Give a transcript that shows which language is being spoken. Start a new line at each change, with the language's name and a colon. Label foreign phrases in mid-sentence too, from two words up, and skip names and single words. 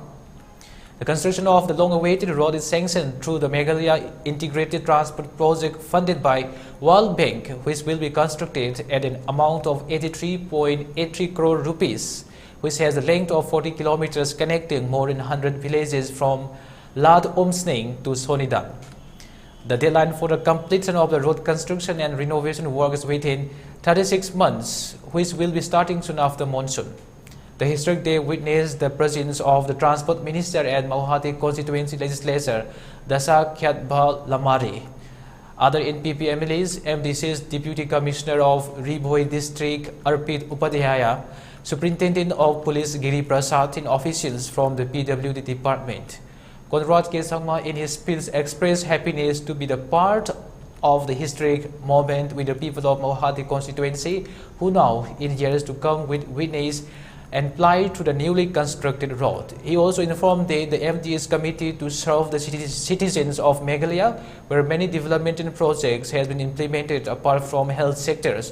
English: The construction of the long-awaited road is sanctioned through the Meghalaya Integrated Transport Project funded by World Bank, which will be constructed at an amount of 83.83 crore rupees, which has a length of 40 kilometers connecting more than 100 villages from Lad Omsning to Sonidan. The deadline for the completion of the road construction and renovation work is within 36 months, which will be starting soon after monsoon. The historic day witnessed the presence of the Transport Minister and Mauhati Constituency Legislature, Dasa Khyatbha Lamari. Other NPP MLAs, MDC's Deputy Commissioner of Ribhoi District, Arpit Upadhyaya, Superintendent of Police Giri Prasad, and officials from the PWD department. Conrad K. Sangma in his speech expressed happiness to be the part of the historic moment with the people of Mauhati constituency, who now in years to come will witness and ply to the newly constructed road. He also informed that the MD is committed to serve the citizens of Meghalaya, where many development projects has been implemented apart from health sectors.